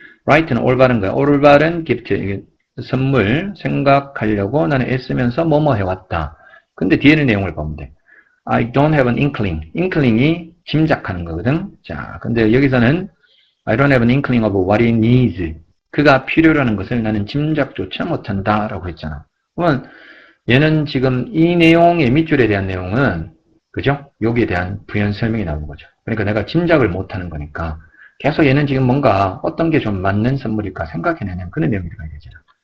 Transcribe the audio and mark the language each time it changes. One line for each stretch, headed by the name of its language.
Korean: right는 올바른 거야. 올바른 gift. 선물 생각하려고 나는 애쓰면서 뭐뭐 해왔다. 근데 뒤에는 내용을 보면 돼.
English: I don't have an inkling.
Korean: inkling이 짐작하는 거거든. 자, 근데 여기서는
English: I don't have an inkling of what he needs.
Korean: 그가 필요라는 것을 나는 짐작조차 못한다 라고 했잖아. 그러면 얘는 지금 이 내용의 밑줄에 대한 내용은 그죠? 여기에 대한 부연 설명이 나오는 거죠. 그러니까 내가 짐작을 못하는 거니까 계속 얘는 지금 뭔가 어떤 게 좀 맞는 선물일까 생각해내는 그런 내용이 들어가야 되잖아.